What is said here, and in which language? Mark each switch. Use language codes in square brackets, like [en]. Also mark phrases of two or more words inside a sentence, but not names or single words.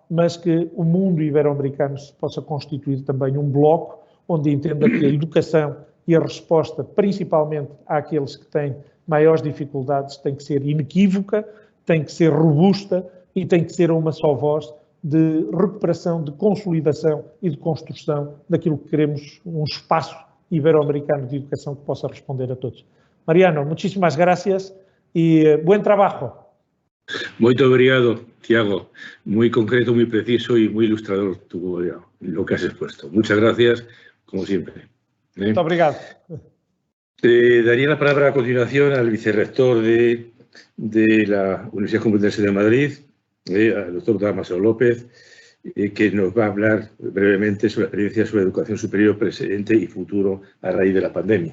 [pt] mas que o mundo ibero-americano se possa constituir também um bloco onde entenda que a educação e a resposta, principalmente àqueles que têm maiores dificuldades, tem que ser inequívoca, tem que ser robusta e tem que ser uma só voz de recuperação, de consolidação e de construção daquilo que queremos, um espaço ibero-americano de educação que possa responder a todos. [es] Mariano, muchísimas gracias y buen trabajo. [pt] Muito obrigado, Tiago. [es] Muy concreto, muy preciso y muy ilustrador lo que has expuesto. Muchas gracias, como siempre. [pt] Muito obrigado. [es] Daría la palabra a continuación al vicerrector de la Universidad Complutense de Madrid, al doctor Dámaso López, que nos va a hablar brevemente sobre experiencias sobre educación superior presente y futuro a raíz de la pandemia.